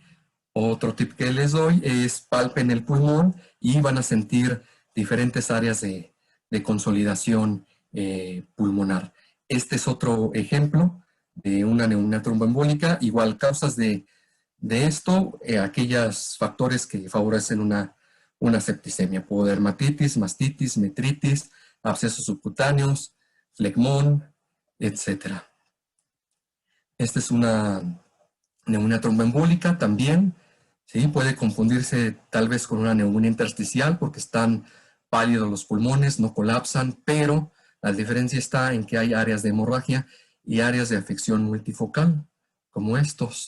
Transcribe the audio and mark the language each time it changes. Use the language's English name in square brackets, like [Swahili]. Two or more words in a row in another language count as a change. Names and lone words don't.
[Spanish] Otro tip que les doy es palpen el pulmón y van a sentir diferentes áreas de consolidación pulmonar. Este es otro ejemplo de una neumonía tromboembólica. Igual causas de esto, aquellos factores que favorecen una septicemia, pododermatitis, mastitis, metritis, abscesos subcutáneos, flegmón, etc. Esta es una neumonía tromboembólica también, ¿sí? Puede confundirse tal vez con una neumonía intersticial porque están pálidos los pulmones, no colapsan, pero la diferencia está en que hay áreas de hemorragia y áreas de afección multifocal, como estos.